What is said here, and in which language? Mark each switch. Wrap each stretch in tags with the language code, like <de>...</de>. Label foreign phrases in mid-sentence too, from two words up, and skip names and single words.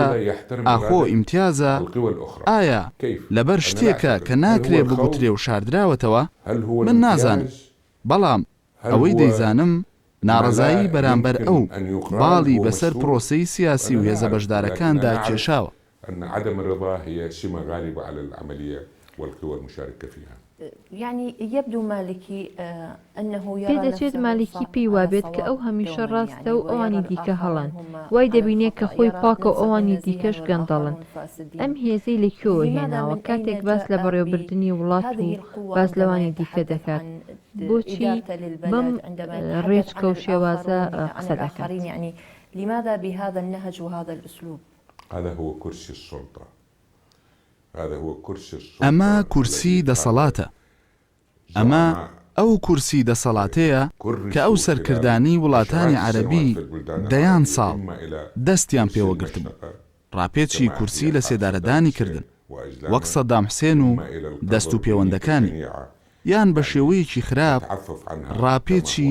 <ckb>ئاخۆ ئیمتیازە؟ ئایا لەبەر شتێکە کە ناکرێ بگوترێ و شاردراوەتەوە؟ من نازانم، بەڵام ئەوەی دەیزانم ناڕەزایی بەرامبەر ئەو باڵی بەسەر پرۆسەی سیاسی و هێزە بەشدارەکاندا کێشاوە.</ckb> <ar>أن عدم الرضا هي سمة غالبة على العملية والقوى المشاركة فيها. يعني يبدو مالكي أنه يرى</ar> <ckb>پێدەچێت مالکی پێی وابێت کە ئەو هەمیشە ڕاستە و ئەوانی دیکە هەڵن وای دەبینێت کە خۆی پاکە و ئەوانی دیکەش گەندەڵن ئەم هێزەی لەکوێوە هێناوە کاتێک باس لە بەڕێوەبردننی وڵات و باس لەوانی دیکە دەکات بۆچی بەم ڕێچکە و شێوازە قسە دەکات</ckb> <ar>يعني لماذا بهذا النهج وهذا الأسلوب هذا هو كرسي السلطة</ar> <ckb>ئەمە کورسی دەسەڵاتە ئەمە ئەو کورسی دەسەڵاتەیە کە ئەو سەرکردانی وڵاتانی عەرەبی دەیان ساڵ دەستیان پێوەگرت بوو ڕاپێچی کورسی لە سێدارەدانی کردن وەک سەدام حوسێن و دەست و پەیوەندەکانی یان بە شێوەیەکی خراپ ڕاپێچی</ckb>